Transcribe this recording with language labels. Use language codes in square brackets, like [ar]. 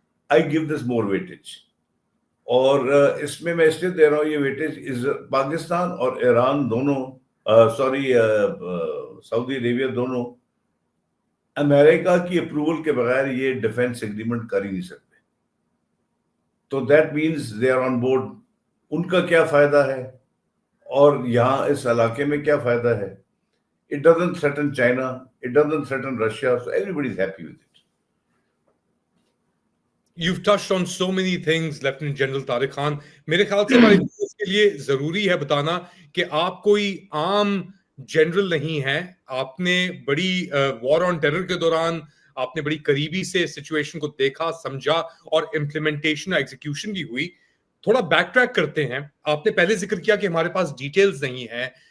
[en] I give this more weightage. [ur] اور اس میں اس لیے دے رہا ہوں یہ ویٹیج پاکستان اور ایران دونوں سعودی عربیہ دونوں امریکہ کی اپروول کے بغیر یہ ڈیفینس ایگریمنٹ کر ہی نہیں سکتے. تو [en] That means they are on board. [ur] ان کا کیا فائدہ ہے اور یہاں اس علاقے میں کیا فائدہ ہے؟ [en] It doesn't threaten China, it doesn't threaten Russia, so everybody is happy with it. You've touched on so many things, Lieutenant General Tariq Khan. [ur] میرے خیال سے ہمارے اس کے لیے ضروری ہے بتانا کہ آپ کوئی عام جنرل نہیں ہیں. آپ نے بڑی وار آن ٹیرر کے دوران آپ نے بڑی قریبی سے سچویشن کو دیکھا, سمجھا, اور امپلیمنٹیشن اور ایگزیکیوشن بھی ہوئی. تھوڑا بیک ٹریک کرتے ہیں. آپ نے پہلے ذکر کیا کہ ہمارے پاس ڈیٹیلز نہیں ہیں.